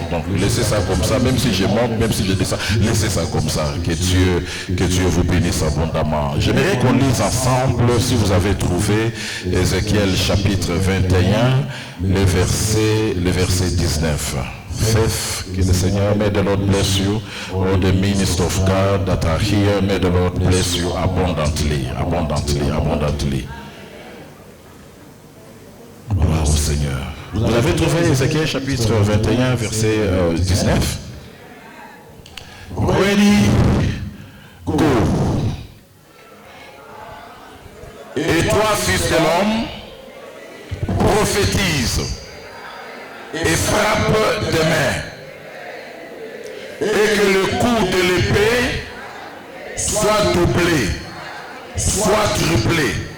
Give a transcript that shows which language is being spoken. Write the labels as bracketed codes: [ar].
[fr] Donc laissez ça comme ça, même si je monte, même si je descends, laissez ça comme ça. Que Dieu vous bénisse abondamment. J'aimerais qu'on lise ensemble, si vous avez trouvé, Ézéchiel chapitre 21, le verset 19. [en] Faith, que the Seigneur, may the Lord bless you. All the ministers of God that are here, may the Lord bless you abundantly, abundantly, abundantly. [fr] Gloire au Seigneur. Vous avez trouvé Ézéchiel chapitre 21, verset 19? [en] Ready, go. [fr] Et toi, fils de l'homme, prophétise et frappe des mains, et que le coup de l'épée soit doublé, soit triplé.